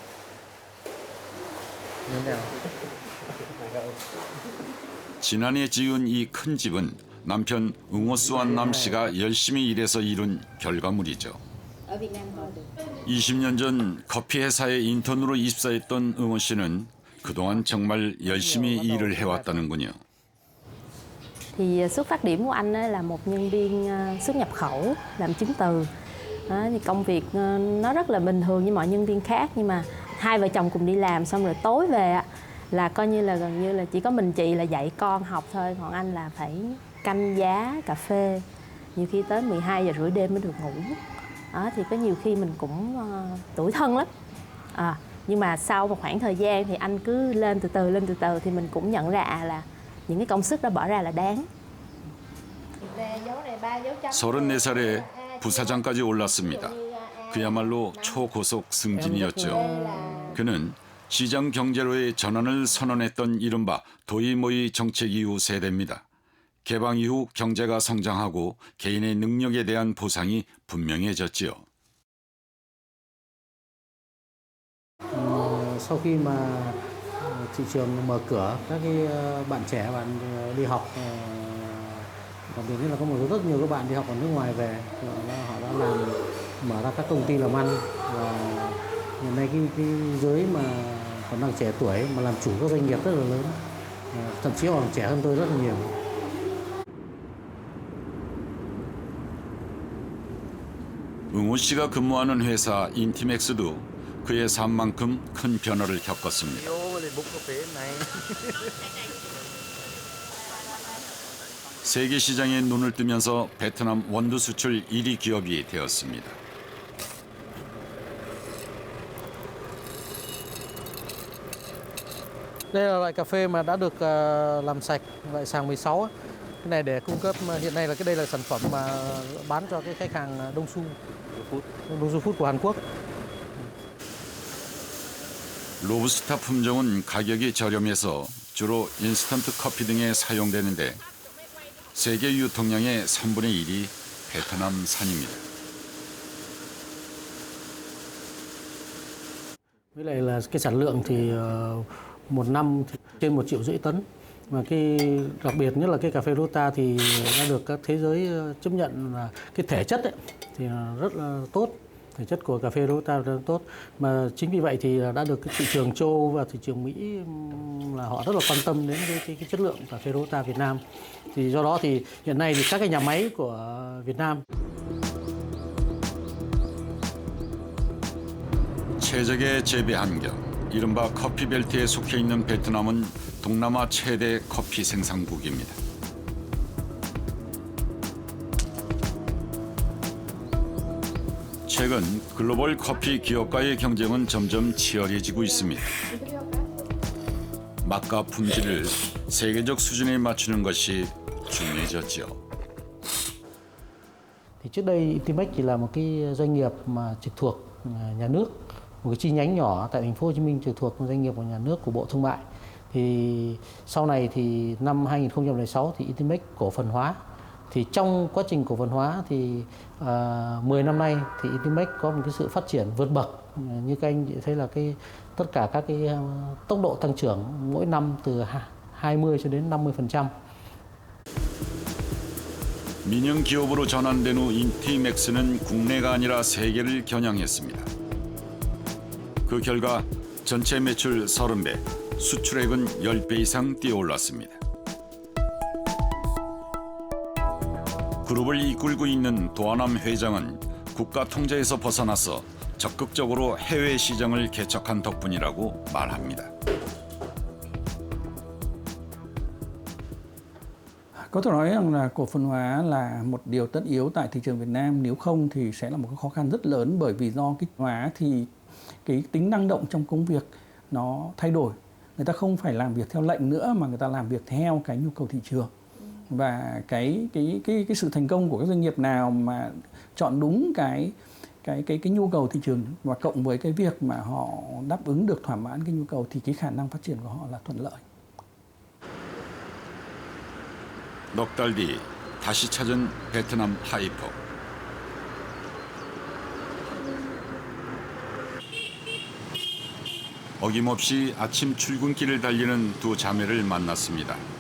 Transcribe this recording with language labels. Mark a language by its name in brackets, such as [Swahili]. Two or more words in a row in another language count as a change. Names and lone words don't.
[Korean] 지난해 지은 이 큰 집은 남편 웅호 수완 남 씨가 열심히 일해서 이룬 결과물이죠. 20년 전 커피 회사에 인턴으로 입사했던 응호 씨는 그동안 정말 열심히 일을 해왔다는군요. [Vietnamese] Thì xuất phát điểm của anh là một nhân viên xuất nhập khẩu làm chứng từ. Thì công việc nó rất là bình thường như mọi nhân viên khác, nhưng mà hai vợ chồng cùng đi làm xong rồi tối về là coi như là gần như là chỉ có mình chị là dạy con học thôi, còn anh là phải canh giá cà phê, nhiều khi tới 12 giờ rưỡi đêm mới được ngủ. Thì có nhiều khi mình cũng tủi thân lắm. Nhưng mà sau một khoảng thời gian thì anh cứ lên từ từ thì mình cũng nhận ra là những cái công sức đó bỏ ra là đáng. [Korean] 34살에 부사장까지 올랐습니다. 그야말로 초고속 승진이었죠. 그는 시장 경제로의 전환을 선언했던 이른바 도이모이 정책 이후 세대입니다. 개방 이후 경제가 성장하고 개인의 능력에 대한 보상이 분명해졌지요. [Vietnamese] Sau khi mà thị trường mở cửa, các cái bạn trẻ bạn đi học, đặc biệt là có rất nhiều các bạn đi học ở nước ngoài về, họ đã mở ra các công ty làm ăn, và hiện nay cái giới mà còn đang trẻ tuổi mà làm chủ các doanh nghiệp rất là lớn, thậm chí còn trẻ hơn tôi rất là nhiều. [Korean] 응호 씨가 근무하는 회사 인티맥스도 그의 삶만큼 큰 변화를 겪었습니다. 세계 시장에 눈을 뜨면서 베트남 원두 수출 1위 기업이 되었습니다. [Vietnamese] Đây là loại cà phê mà đã được làm sạch, loại sàng 16. Cái này để cung cấp, hiện nay là đây là sản phẩm mà bán cho cái khách hàng Đông Su Food của Hàn Quốc. [Korean] 로부스타 품종은 가격이 저렴해서 주로 인스턴트 커피 등에 사용되는데 세계 유통량의 3분의 1이 베트남산입니다. [Vietnamese] Với lại là cái sản lượng thì một năm thì trên 1,5 triệu tấn. Mà cái đặc biệt nhất là cái cà phê Robusta thì đã được các thế giới chấp nhận là cái thể chất ấy, thì rất là tốt. Thể chất của cà phê Robusta rất là tốt. Mà chính vì vậy thì đã được cái thị trường châu Âu và thị trường Mỹ là họ rất là quan tâm đến cái chất lượng cà phê Robusta Việt Nam. Thì do đó thì hiện nay thì các cái nhà máy của Việt Nam [Korean] 최적의 재배 환경, 이른바 커피 벨트에 속해 있는 베트남은 동남아 최대 커피 생산국입니다. 최근 글로벌 커피 기업과의 경쟁은 점점 치열해지고 있습니다. 맛과 품질을 세계적 수준에 맞추는 것이 중요해졌죠. [Vietnamese] Thì trước đây Intimex chỉ là một cái doanh nghiệp mà trực thuộc nhà nước, một cái chi nhánh nhỏ tại thành phố Hồ Chí Minh trực thuộc doanh nghiệp của nhà nước của Bộ Thương mại. Thì sau này thì năm 2006 thì Intimex cổ phần hóa. Thì trong quá trình cổ phần hóa thì 10 năm nay thì Intimex có một cái sự phát triển vượt bậc. Như các anh thấy là tất cả các cái tốc độ tăng trưởng mỗi năm từ 20 cho đến 50%. [Korean] 민영 기업으로 전환된 후 인티맥스는 국내가 아니라 세계를 겨냥했습니다. 그 결과 전체 매출 30배, 수출액은 10배 이상 뛰어올랐습니다. 그룹을 이끌고 있는 도아남 회장은 국가 통제에서 벗어나서 적극적으로 해외 시장을 개척한 덕분이라고 말합니다. [Vietnamese] Có thể nói rằng là cổ phần hóa là một điều tất yếu tại thị trường Việt Nam, nếu không thì sẽ là một cái khó khăn rất lớn, bởi vì do cái hóa thì cái tính năng động trong công việc nó thay đổi. Người ta không phải làm việc theo lệnh nữa mà người ta làm việc theo cái nhu cầu thị trường. Và cái sự thành công của các doanh nghiệp nào mà chọn đúng cái nhu cầu thị trường và cộng với cái việc mà họ đáp ứng được thỏa mãn cái nhu cầu thì cái khả năng phát triển của họ là thuận lợi. [Korean] 넉 달 뒤 다시 찾은 베트남 하이퍼. 어김없이 아침 출근길을 달리는 두 자매를 만났습니다.